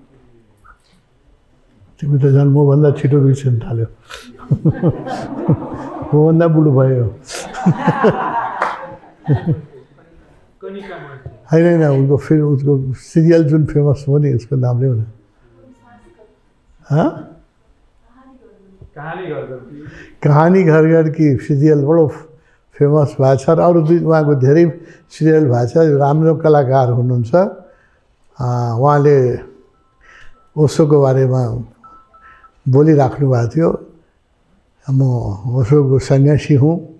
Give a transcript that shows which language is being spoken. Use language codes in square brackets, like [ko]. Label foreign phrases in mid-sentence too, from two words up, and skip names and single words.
[ne] तिमी त झन् मभन्दा छिटो बिर्सिन थाल्यो। मभन्दा बुढो भयो। होइन उनको उसको सिरियल जुन फेमस हो नि, उसको नाम ल्याउ न। कहानी घर घर की सिरियल बडो फेमस भएको छ। र अरू उहाँको धेरै सिरियल भएको छ। राम्रो कलाकार हुनुहुन्छ। उहाँले ओशोको बारेमा बोलिराख्नु भएको थियो। म ओशोको सन्यासी हुँ।